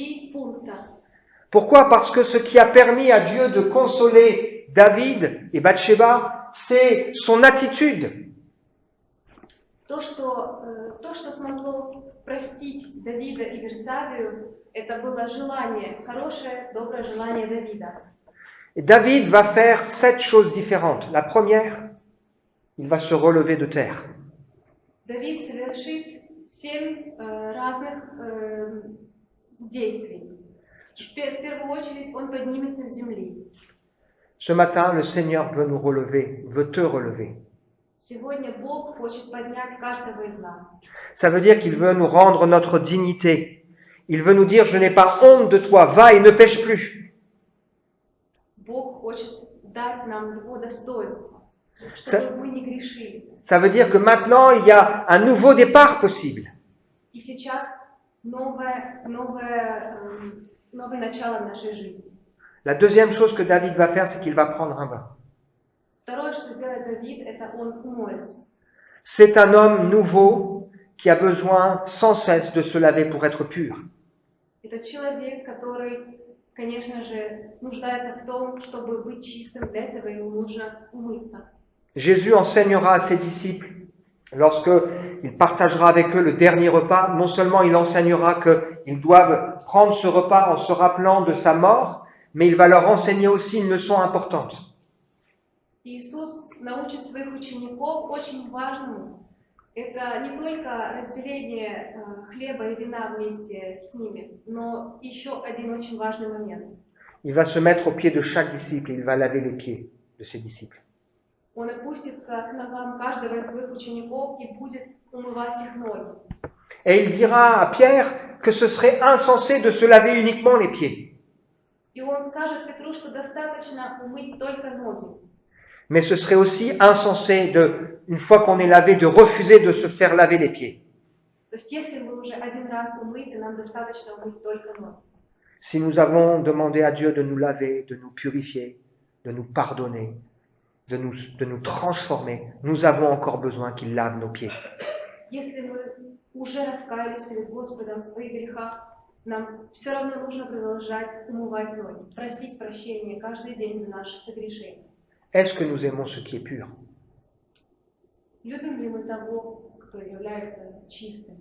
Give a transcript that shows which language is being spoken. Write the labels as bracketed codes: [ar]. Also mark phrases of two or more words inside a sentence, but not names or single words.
[fr] Pourquoi? Parce que ce qui a permis à Dieu de consoler David et Bathsheba, c'est son attitude. [ru] То, что смогло простить Давида и Версавию, это было желание, хорошее, доброе желание Давида. [fr] Et David va faire 7 choses différentes. La première, il va se relever de terre. [ru] Давид совершит 7 разных действий. В первую очередь он поднимется с земли. [fr] Ce matin, le Seigneur veut nous relever, veut te relever. [ru] Сегодня Бог хочет поднять каждого из нас. [fr] Ça veut dire qu'il veut nous rendre notre dignité. Il veut nous dire, je n'ai pas honte de toi, va et ne pêche plus. [ru] Бог хочет дать нам его достоинство, чтобы мы не грешили. [fr] Ça veut dire que maintenant, il y a un nouveau départ possible. [ru] И сейчас новое начало в нашей жизни. [fr] La deuxième chose que David va faire, c'est qu'il va prendre un bain. [ru] Второе, что делает Давид, это он умоется. [fr] C'est un homme nouveau qui a besoin sans cesse de se laver pour être pur. [ru] Это человек, который, конечно же, нуждается в том, чтобы быть чистым. Для этого ему нужно умыться. [fr] Jésus enseignera à ses disciples, lorsqu'il partagera avec eux le dernier repas, non seulement il enseignera qu'ils doivent prendre ce repas en se rappelant de sa mort, mais il va leur enseigner aussi une leçon importante. [ru] Иисус научит своих учеников очень важному. Это не только разделение хлеба и вина вместе с ними, но еще один очень важный момент. [fr] Il va se mettre aux pieds de chaque disciple et il va laver les pieds de ses disciples. [ru] Он опустится к ногам каждого из своих учеников и будет умывать их ноги. [fr] Et il dira à Pierre que ce serait insensé de se laver uniquement les pieds. [ru] И он скажет Петру, что достаточно умыть только ноги. [fr] Mais ce serait aussi insensé, une fois qu'on est lavé, de refuser de se faire laver les pieds. [ru] То есть, если мы уже один раз умыты, нам достаточно умыть только ноги. [fr] Si nous avons demandé à Dieu de nous laver, de nous purifier, de nous pardonner, de nous transformer, nous avons encore besoin qu'il lave nos pieds. [ru] Если мы уже раскаялись перед Господом в своих грехах, нам все равно нужно продолжать умывать ноги, просить прощения каждый день за наши согрешения. [fr] Est-ce que nous aimons ce qui est pur? [ru] Любим ли мы того, кто является чистым?